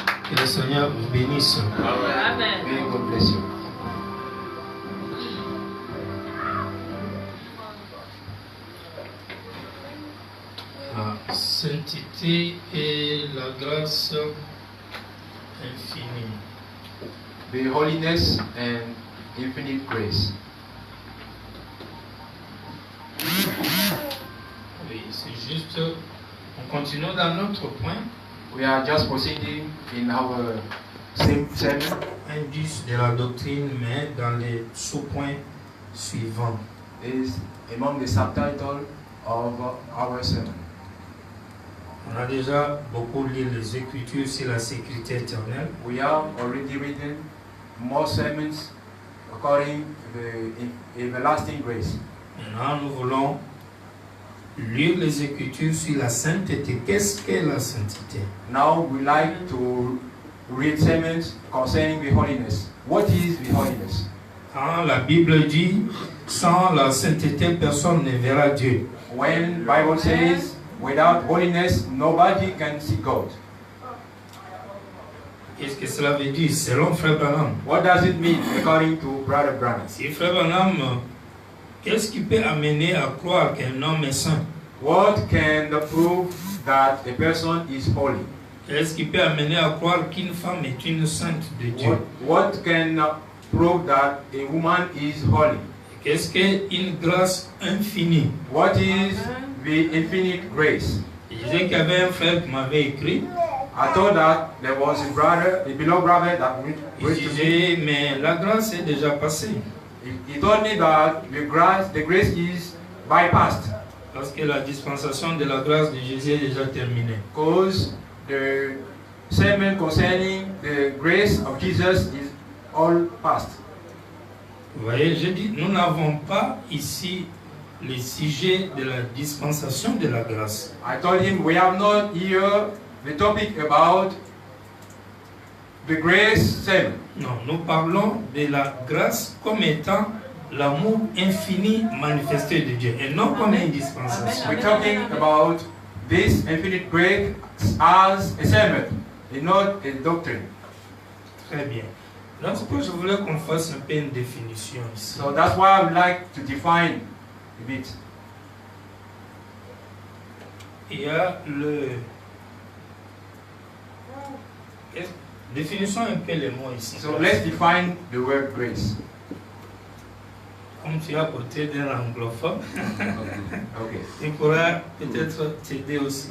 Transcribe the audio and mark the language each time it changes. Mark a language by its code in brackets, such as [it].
[fr] Que le Seigneur vous bénisse. Amen. Et [en] God bless you. [fr] La sainteté et la grâce infinie. [en] The holiness and infinite grace. [fr] Oui, c'est juste. On continue dans notre point. [en] We are just proceeding in our same sermon. [fr] Indice de la doctrine, mais dans les sous-points suivants. [en] Is among the subtitle of our sermon. [fr] On a déjà beaucoup lu les Écritures sur la sécurité éternelle. [en] We have already written more sermons according to the everlasting grace. [fr] Maintenant, nous voulons lire les Écritures sur la sainteté. Qu'est-ce qu'est la sainteté? [en] Now we like to read sermons concerning the holiness. What is the holiness? [fr] Quand la Bible dit, sans la sainteté, personne ne verra Dieu. [en] When Bible says, without holiness, nobody can see God. [fr] Qu'est-ce que cela veut dire selon Frère Branham? [en] What does it mean according to Brother Branham? [fr] Si Frère Branham, qu'est-ce qui peut amener à croire qu'un homme est saint? [en] What can prove that a person is holy? [fr] Qu'est-ce qui peut amener à croire qu'une femme est une sainte de Dieu? [en] What can prove that a woman is holy? [fr] Qu'est-ce qu'une grâce infinie? [en] What is the infinite grace? [fr] Je disais qu'il y avait un frère qui m'avait écrit. [en] I thought that there was a brother, a beloved brother that [fr] Il disait, mais la grâce est déjà passée. [en] He told me that the grace is bypassed. [fr] Parce que la dispensation de la grâce de Jésus est déjà terminée. [en] Because the sermon concerning the grace of Jesus is all past. [fr] Vous voyez, je dis, nous n'avons pas ici le sujet de la dispensation de la grâce. [en] I told him we have not here the topic about the grace sermon. [fr] Non, nous parlons de la grâce comme étant l'amour infini manifesté de Dieu et non comme une dispensation. [en] We're talking about this infinite grace as a sermon and not a doctrine. [fr] Très bien. Donc, je voulais qu'on fasse un peu une définition ici. [en] So that's why I would like to define a bit. [fr] Il y a définissons un peu les mots ici. [en] So let's define the word grace. [fr] Comme comme tu as porté d'un anglophone, [en] Okay. [fr] il pourra peut-être t'aider aussi.